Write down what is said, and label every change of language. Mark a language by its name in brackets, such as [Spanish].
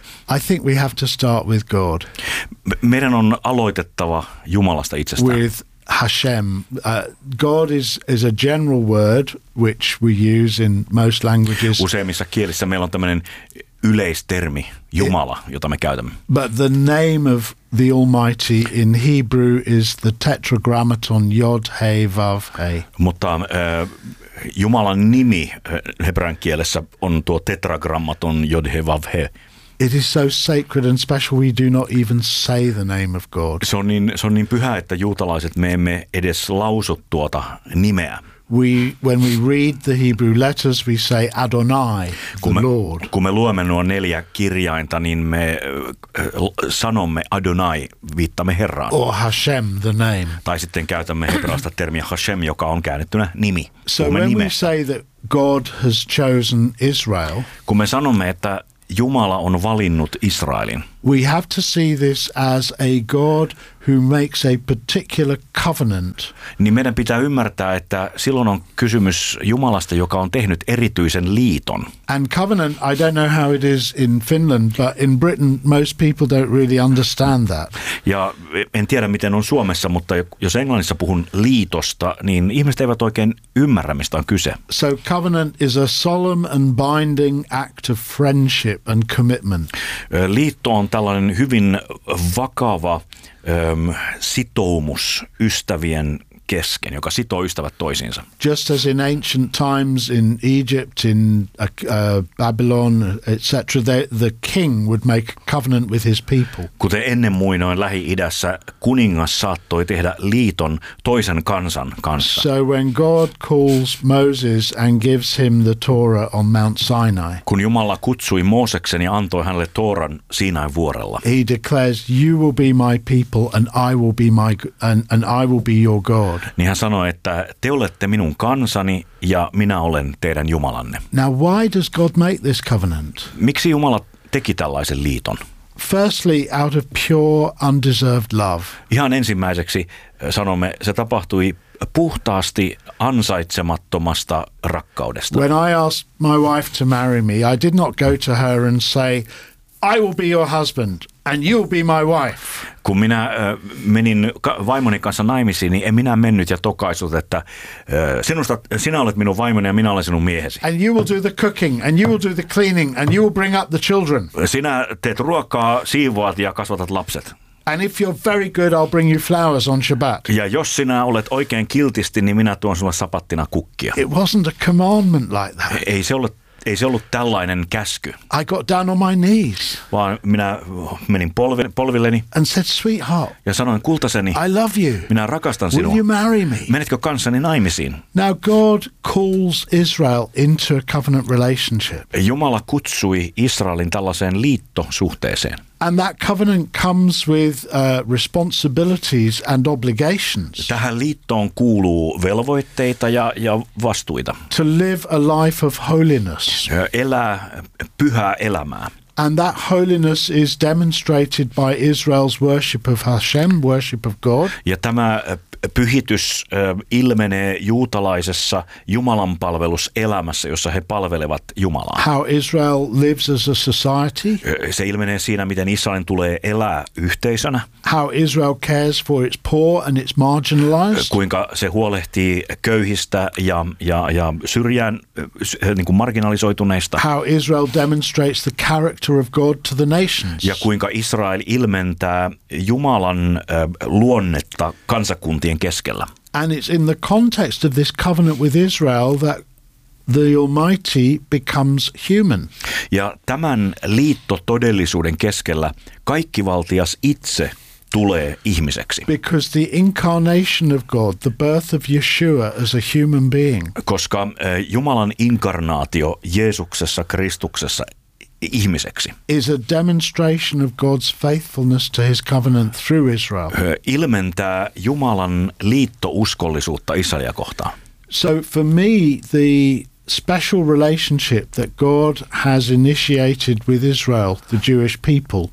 [English] I think we have to start with God. [Finnish] Meidän on aloitettava Jumalasta itsestään. [English] With Hashem. God is a general word which we use in most languages. [Finnish] Useimmissa kielissä meillä on tämmöinen yleistermi Jumala, jota me käytämme. [English] But the name of the Almighty in Hebrew is the tetragrammaton Yod, Hey, Vav, Hey. [Finnish] Mutta Jumalan nimi hebrean kielessä on tuo tetragrammaton Yod, Hey, Vav, Hey. [English] It is so sacred and special we do not even say the name of God. [Finnish] Se on niin pyhä, että juutalaiset me emme edes lausu tuota nimeä. [English] When we read the Hebrew letters we say Adonai, the Lord. [Finnish] Kun me luemme nuo neljä kirjainta, niin me sanomme Adonai, viittamme Herraan. [English] Or Hashem, the name. [Finnish] Tai sitten käytämme hebraasta termiä Hashem, joka on käännettynä nimi. [English] So when we say that God has chosen Israel. [Finnish] Kun me sanomme, että Jumala on valinnut Israelin. [English] We have to see this as a God who makes a particular covenant. [Finnish] Niin meidän pitää ymmärtää, että silloin on kysymys Jumalasta, joka on tehnyt erityisen liiton. [English] And covenant, I don't know how it is in Finland, but in Britain most people don't really understand that. [Finnish] Ja en tiedä, miten on Suomessa, mutta jos Englannissa puhun liitosta, niin ihmiset eivät oikein ymmärrä, mistä on kyse. [English] So covenant is a solemn and binding act of friendship and commitment. [Finnish] Liitto on tällainen hyvin vakava sitoumus ystävien kesken, joka sitoo ystävät toisiinsa. [English] Just as in ancient times in Egypt, in Babylon, etc., the king would make a covenant with his people. [Finnish] Kuten ennen muinoin Lähi-idässä, kuningas saattoi tehdä liiton toisen kansan kanssa. [English] So when God calls Moses and gives him the Torah on Mount Sinai. [Finnish] Kun Jumala kutsui Mooseksen ja antoi hänelle Tooran Siinain vuorella. [English] He declares, you will be my people and I will be my and I will be your God. [Finnish] Niin hän sanoi, että te olette minun kansani ja minä olen teidän Jumalanne. [English] Now why does God make this covenant? [Finnish] Miksi Jumala teki tällaisen liiton? [English] Firstly, out of pure undeserved love. [Finnish] Ihan ensimmäiseksi sanomme, se tapahtui puhtaasti ansaitsemattomasta rakkaudesta. [English] When I asked my wife to marry me, I did not go to her and say, I will be your husband and you'll be my wife. [Finnish] Kun minä menin vaimoni kanssa naimisiin, niin en minä mennyt ja tokaisut, että sinä olet minun vaimoni ja minä olen sinun miehesi. [English] And you will do the cooking and you will do the cleaning and you will bring up the children. [Finnish] Sinä teet ruokaa, siivoat ja kasvatat lapset. [English] And if you're very good, I'll bring you flowers on Shabbat. [Finnish] Ja jos sinä olet oikein kiltisti, niin minä tuon sinulle sapattina kukkia. [English] It wasn't a commandment like that. [Finnish] Ei se ollut tällainen käsky. [English] I got down on my knees. [Finnish] Vaan minä menin polvilleni. [English] And said, sweetheart. [Finnish] Ja sanoin kultaseni. [English] I love you. [Finnish] Minä rakastan sinua. [English] Will you marry me? [Finnish] Menetkö kanssani naimisiin? [English] Now God calls Israel into a covenant relationship. [Finnish] Jumala kutsui Israelin tällaiseen liittosuhteeseen. [English] And that covenant comes with responsibilities and obligations. [Finnish] Tähän liittoon kuuluu velvoitteita ja vastuita. [English] To live a life of holiness. [Finnish] Elää pyhää elämää. [English] And that holiness is demonstrated by Israel's worship of Hashem, worship of God. [Finnish] Ja tämä pyhitys ilmenee juutalaisessa Jumalan palveluselämässä, jossa he palvelevat Jumalaa. [English] How Israel lives as a society. [Finnish] Se ilmenee siinä, miten Israelin tulee elää yhteisönä. [English] How Israel cares for its poor and its marginalized. [Finnish] Kuinka se huolehtii köyhistä ja syrjään niin kuin marginalisoituneista. [English] How Israel demonstrates the character of God to the nations. [Finnish] Ja kuinka Israel ilmentää Jumalan luonnetta kansakuntaan. [English] And it's in the context of this covenant with Israel that the Almighty becomes human. [Finnish] Ja tämän liittotodellisuuden keskellä kaikkivaltias itse tulee ihmiseksi. [English] Because the incarnation of God, the birth of Yeshua as a human being. [Finnish] Koska Jumalan inkarnaatio Jeesuksessa Kristuksessa ihmiseksi. [English] Is a demonstration of God's faithfulness to his covenant through Israel. [Finnish] Ilmentää Jumalan liittouskollisuutta Israelia kohtaan. [English] So for me, the special relationship that God has initiated with Israel, the Jewish people.